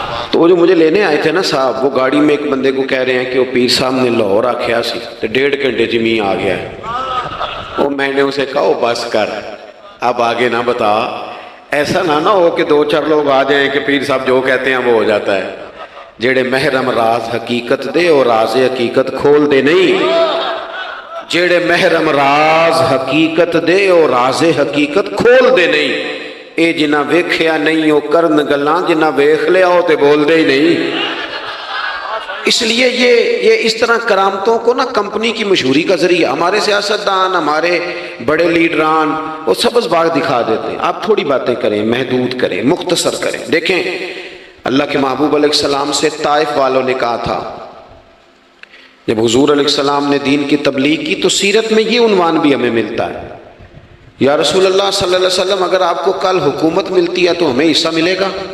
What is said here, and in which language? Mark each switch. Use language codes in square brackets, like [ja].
[ur] تو وہ جو مجھے لینے آئے تھے نا صاحب، وہ گاڑی میں ایک بندے کو کہہ رہے ہیں کہ وہ [pa] پیر صاحب نے لاہور آکھیا سی تو 1.5 گھنٹے جمی آ گیا ہے. [ur] وہ میں نے اسے کہا بس کر، اب آگے نہ بتا، ایسا نہ ہو کہ 2-4 لوگ آ جائیں کہ پیر صاحب جو کہتے ہیں وہ ہو جاتا ہے. [pa] جیڑے محرم راز حقیقت دے اور راز حقیقت کھول دے نہیں، جیڑے محرم راز حقیقت دے اور راز حقیقت کھول دے نہیں. اے جنہ ویکھیا نہیں او کرن گلاں، جنہ ویکھ لیا ہو تے بول دے ہی نہیں. [ur] اس لیے یہ اس طرح کرامتوں کو نا کمپنی کی مشہوری کا ذریعہ، ہمارے سیاستدان، ہمارے بڑے لیڈران وہ سبز باغ دکھا دیتے ہیں. آپ تھوڑی باتیں کریں، محدود کریں، مختصر کریں. دیکھیں اللہ کے محبوب علیہ السلام سے طائف والوں نے کہا تھا، جب حضور علیہ السلام نے دین کی تبلیغ کی تو سیرت میں یہ عنوان بھی ہمیں ملتا ہے، یا رسول اللہ صلی اللہ علیہ وسلم اگر آپ کو کل حکومت ملتی ہے تو ہمیں حصہ ملے گا.